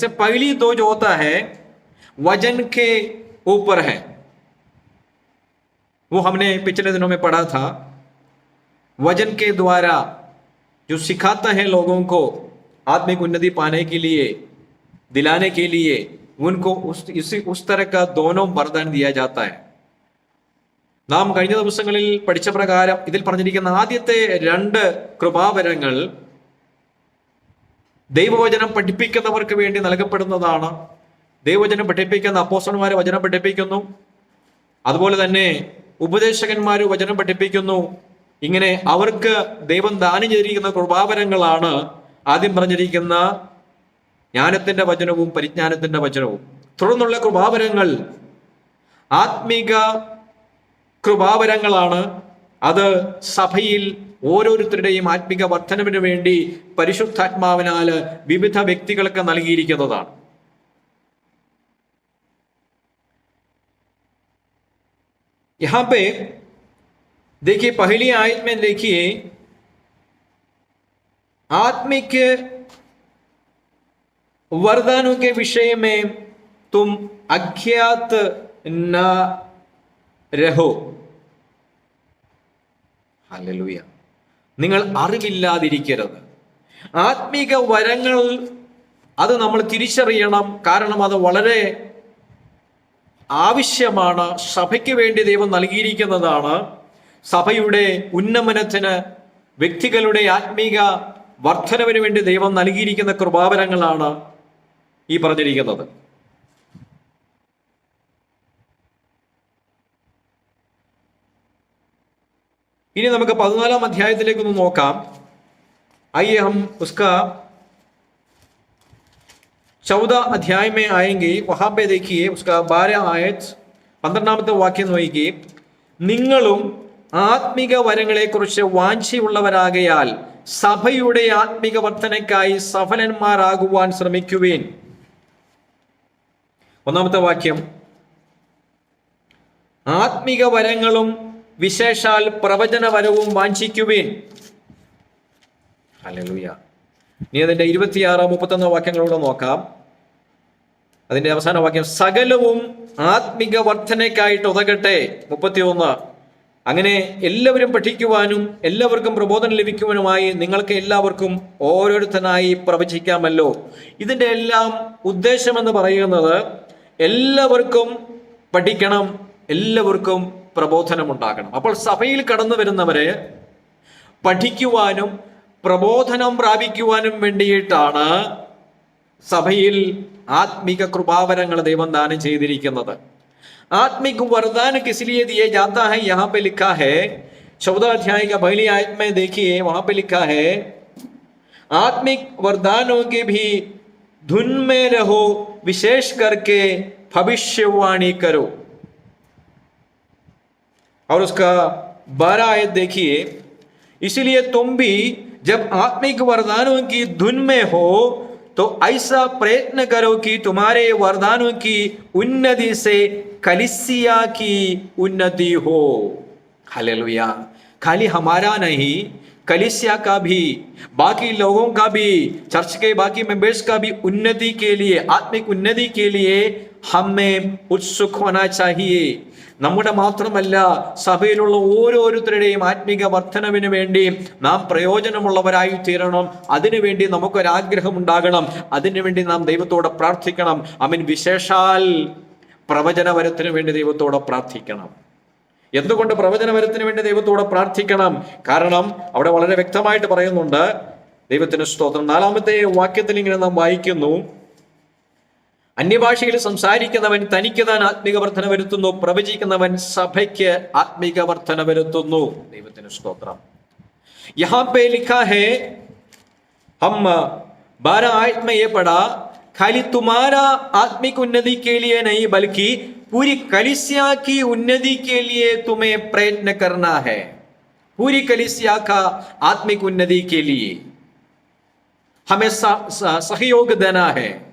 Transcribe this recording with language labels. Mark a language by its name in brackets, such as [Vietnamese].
[Hindi] इससे पहली 2 जो होता है वजन के ऊपर है, वो हमने पिछले दिनों में पढ़ा था. वजन के द्वारा जो सिखाता है लोगों को आत्मिक उन्नति पाने के लिए, दिलाने के लिए, उनको उस तरह का दोनों वरदान दिया जाता है. [Malayalam] നാം കഴിഞ്ഞ ദിവസങ്ങളിൽ പഠിച്ച പ്രകാരം ഇതിൽ പറഞ്ഞിരിക്കുന്ന ആദ്യത്തെ 2 കൃപാവരങ്ങൾ ദൈവവചനം പഠിപ്പിക്കുന്നവർക്ക് വേണ്ടി നൽകപ്പെടുന്നതാണ്. ദൈവവചനം പഠിപ്പിക്കുന്ന അപ്പോസ്തലന്മാരെ വചനം പഠിപ്പിക്കുന്നു, അതുപോലെ തന്നെ ഉപദേശകന്മാര് വചനം പഠിപ്പിക്കുന്നു. ഇങ്ങനെ അവർക്ക് ദൈവം ദാനം ചെയ്തിരിക്കുന്ന കൃപാവരങ്ങളാണ് ആദ്യം പറഞ്ഞിരിക്കുന്ന ജ്ഞാനത്തിന്റെ വചനവും പരിജ്ഞാനത്തിന്റെ വചനവും. തുടർന്നുള്ള കൃപാവരങ്ങൾ ആത്മീക കൃപാവരങ്ങളാണ്. അത് സഭയിൽ ഓരോരുത്തരുടെയും ആത്മിക വർധനവിന് വേണ്ടി പരിശുദ്ധാത്മാവിനാൽ വിവിധ വ്യക്തികൾക്ക് നൽകിയിരിക്കുന്നതാണ്. [Hindi] यहां पे देखिए, पहली आयत में देखिए, आत्मिक वरदानों के विषय में तुम अज्ञात न रहो. [Malayalam] ഹല്ലേലൂയ. നിങ്ങൾ അറിവില്ലാതിരിക്കരുത്. ആത്മീക വരങ്ങൾ അത് നമ്മൾ തിരിച്ചറിയണം. കാരണം അത് വളരെ ആവശ്യമാണ്. സഭയ്ക്ക് വേണ്ടി ദൈവം നൽകിയിരിക്കുന്നതാണ്. സഭയുടെ ഉന്നമനത്തിന്, വ്യക്തികളുടെ ആത്മീക വർധനവിന് വേണ്ടി ദൈവം നൽകിയിരിക്കുന്ന കൃപാവരങ്ങളാണ് ഈ പറഞ്ഞിരിക്കുന്നത്. ഇനി നമുക്ക് 14-ാം അധ്യായത്തിലേക്ക് ഒന്ന് നോക്കാം. [Hindi] आइए हम उसका 14 अध्याय में आएंगे. वहां पे देखिए उसका 12 आयत [Malayalam] 12ാമത്തെ വാക്യം നോക്കിയേ. നിങ്ങളും ആത്മിക വരങ്ങളെ കുറിച്ച് വാഞ്ചയുള്ളവരാകയാൽ സഭയുടെ ആത്മിക വർധനയ്ക്കായി സഫലന്മാരാകുവാൻ ശ്രമിക്കുവിൻ. 1ാമത്തെ വാക്യം, ആത്മിക വരങ്ങളും വിശേഷാൽ പ്രവചനവരവും വാഞ്ചിക്കുവിൻ. ഹല്ലേലൂയ. ഇനി അതിന്റെ 26, 31 വാക്യങ്ങളോട് നോക്കാം. അതിന്റെ അവസാന വാക്യം, സകലവും ആത്മിക വർധനയ്ക്കായിട്ട് ഉതകട്ടെ. 31, അങ്ങനെ എല്ലാവരും പഠിക്കുവാനും എല്ലാവർക്കും പ്രബോധനം ലഭിക്കുവാനുമായി നിങ്ങൾക്ക് എല്ലാവർക്കും ഓരോരുത്തനായി പ്രവചിക്കാമല്ലോ. ഇതിന്റെ എല്ലാം ഉദ്ദേശമെന്ന് പറയുന്നത് എല്ലാവർക്കും പഠിക്കണം, എല്ലാവർക്കും പ്രബോധനം ഉണ്ടാകണം. അപ്പോൾ സഭയിൽ കടന്നു വരുന്നവരെ പഠിക്കുവാനും പ്രബോധനം പ്രാപിക്കുവാനും വേണ്ടിയിട്ടാണ് സഭയിൽ ആത്മിക കൃപാവരങ്ങൾ ദൈവം ദാനം ചെയ്തിരിക്കുന്നത്. [Hindi] आत्मिक वरदान किस लिए दिए जाता है, यहाँ पे लिखा है 14 अध्याय का पहली आयत में देखिए, वहां पे लिखा है आत्मिक वरदानों के भी धुन में रहो, विशेष करके भविष्यवाणी करो. और उसका 12 आयत देखिए, इसलिए तुम भी जब आत्मिक वरदानों की धुन में हो तो ऐसा प्रयत्न करो कि तुम्हारे वरदानों की उन्नति से कलीसिया की उन्नति हो. हालेलुया. खाली हमारा नहीं, कलीसिया का भी, बाकी लोगों का भी, चर्च के बाकी मेंबर्स का भी उन्नति के लिए, आत्मिक उन्नति के लिए हमें उत्सुक होना चाहिए. [Malayalam] നമ്മുടെ മാത്രമല്ല, സഭയിലുള്ള ഓരോരുത്തരുടെയും ആത്മിക വർധനവിന് വേണ്ടി നാം പ്രയോജനമുള്ളവരായി തീരണം. അതിനുവേണ്ടി നമുക്കൊരാഗ്രഹം ഉണ്ടാകണം. അതിനുവേണ്ടി നാം ദൈവത്തോട് പ്രാർത്ഥിക്കണം. ആമേൻ. വിശേഷാൽ പ്രവചനവരത്തിന് വേണ്ടി ദൈവത്തോട് പ്രാർത്ഥിക്കണം. എന്തുകൊണ്ട് പ്രവചനവരത്തിന് വേണ്ടി ദൈവത്തോട് പ്രാർത്ഥിക്കണം? കാരണം അവിടെ വളരെ വ്യക്തമായിട്ട് പറയുന്നുണ്ട്. ദൈവത്തിന് സ്തോത്രം. 4-ാമത്തെ വാക്യത്തിൽ ഇങ്ങനെ നാം വായിക്കുന്നു, അന്യഭാഷയിൽ സംസാരിക്കുന്നവൻ തനിക്ക് താൻ ആത്മിക വർധന വരുത്തുന്നു, പ്രവചിക്കുന്നവൻ സഭയ്ക്ക് ആത്മിക വർധന വരുത്തുന്നു. ദൈവത്തിന് സ്തോത്രം. [Hindi] यहाँ पे लिखा है, हम 12 आयत में ये पढ़ा, खाली तुम्हारा आत्मिक उन्नति के लिए नहीं बल्कि पूरी कलीसिया की उन्नति के लिए तुम्हें प्रयत्न करना है. पूरी कलीसिया का आत्मिक उन्नति के लिए हमें सहयोग देना है.